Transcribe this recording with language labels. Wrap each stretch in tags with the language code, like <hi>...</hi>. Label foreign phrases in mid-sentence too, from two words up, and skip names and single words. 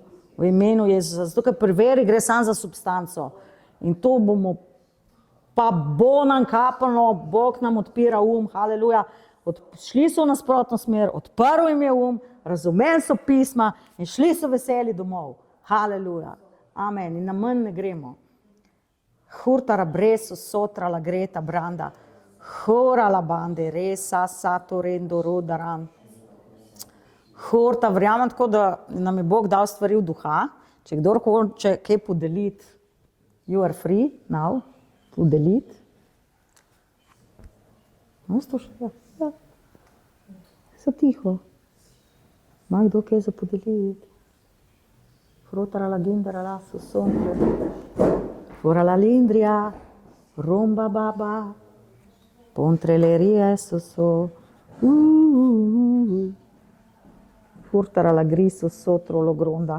<sl>V imenu Jezusa, zato ker pri veri gre samo za substanco. In to bomo, pa bo nam kapano, Bog nam odpira haleluja. Šli so v nasprotno smer, odprl jim je razumeli so pisma in šli so veseli domov. Haleluja. Amen. In na manj ne gremo. Hurtara bresu sotra la greta branda. Hora la bande, resa sato rendo rodaran. Horta, verjamem tako, da nam je Bog dal stvari v duha. Če kdor hoče kaj podeliti,</sl> <en>you are free now,</en> <sl>podeliti. No, slušaj, ja. So tiho. Ima kdo kaj za podeliti? Frotara la gindara la so sontre. Fora la lindria, romba baba, pontreleria so. Furtara la griso sotro lo gronda.</sl>